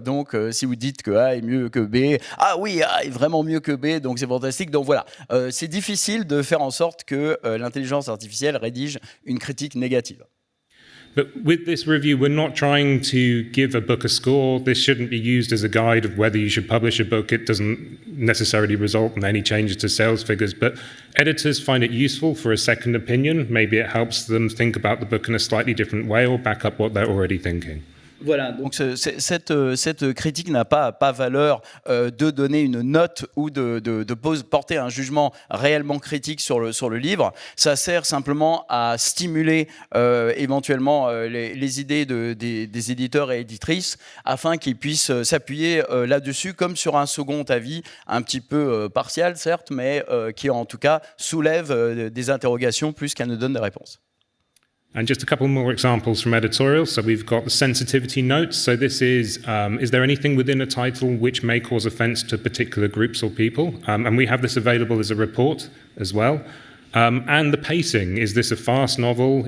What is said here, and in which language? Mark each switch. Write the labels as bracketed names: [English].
[French] Donc, si vous dites que A est mieux que B, ah oui, A est vraiment mieux que B, donc c'est fantastique. Donc voilà, c'est difficile de faire en sorte que l'intelligence artificielle rédige une critique négative. [English] But with this review, we're not trying to give a book a score. This shouldn't be used as a guide of whether you should publish a book. It doesn't necessarily result in any changes to sales figures, but editors find it useful for a second opinion. Maybe it helps them think about the book in a slightly different way or back up what they're already thinking. [French] Voilà, donc cette critique n'a pas valeur de donner une note ou de porter un jugement réellement critique sur le livre. Ça sert simplement à stimuler éventuellement les idées des éditeurs et éditrices afin qu'ils puissent s'appuyer là-dessus comme sur un second avis un petit peu partial certes, mais qui en tout cas soulève des interrogations plus qu'elle ne donne des réponses. [English] And just a couple more examples from editorial. So we've got the sensitivity notes. So this is there anything within a title which may cause offense to particular groups or people? And we have this available as a report as well. And the pacing, is this a fast novel?